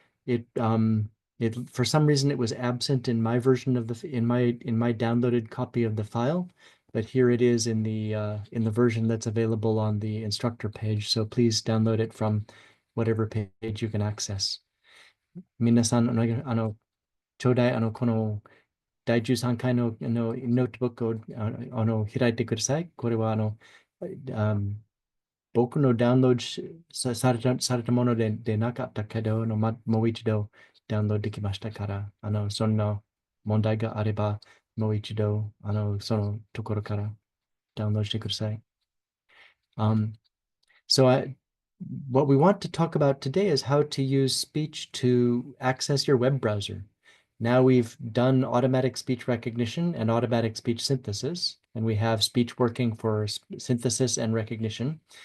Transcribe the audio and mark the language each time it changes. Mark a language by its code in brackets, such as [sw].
[en] It for some reason it was absent in my version of in my downloaded copy of the file, but here it is in the version that's available on the instructor page. So please download it from whatever page you can access. [ja] 皆さん、ちょうだい、この第13回の、ノートブックを、開いてください。これは、あ僕のダウンロードされたものでなかったけど、もう一度ダウンロードできましたから、そんな問題があれば、 Moichido, sono tokoro kara download shite kudasai. [en] Um, so what we want to talk about today is how to use speech to access your web browser. Now we've done automatic speech recognition and automatic speech synthesis, and we have speech working for synthesis and recognition.